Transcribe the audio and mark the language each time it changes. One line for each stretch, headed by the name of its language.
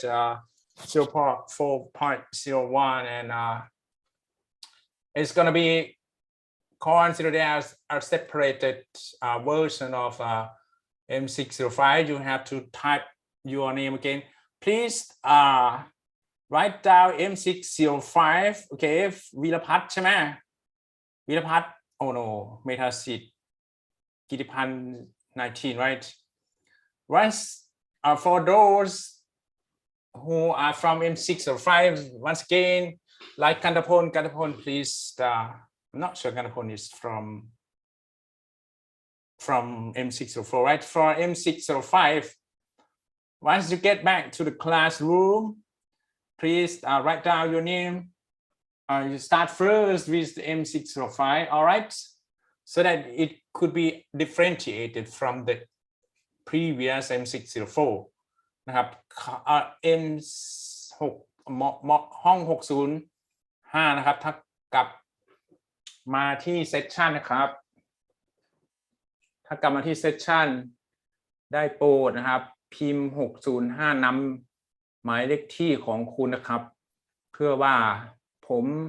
English: 0.4.01, and it's gonna be considered as a separated version of M605. You have to type your name again. Please write down M605. Okay, วีรพัฒน์ใช่ไหมวีรพัฒน์ oh no เมธาสิทธิ์กิติพันธ์ 19, right? Once for those who are from M605, once again, like Kantapon, please. I'm not sure Kantapon is from M604, right? For M605, once you get back to the classroom, please write down your name. You start first with the M605, all right? So that it could be differentiated from the previous M604.
Thai: นะครับ M6 ห้อง 605 นะครับถ้ากลับมาที่เซสชันนะครับถ้ากลับมาที่เซสชันได้โปรดนะครับพิมพ์605นำหมายเลขที่ของคุณนะครับเพื่อว่าผม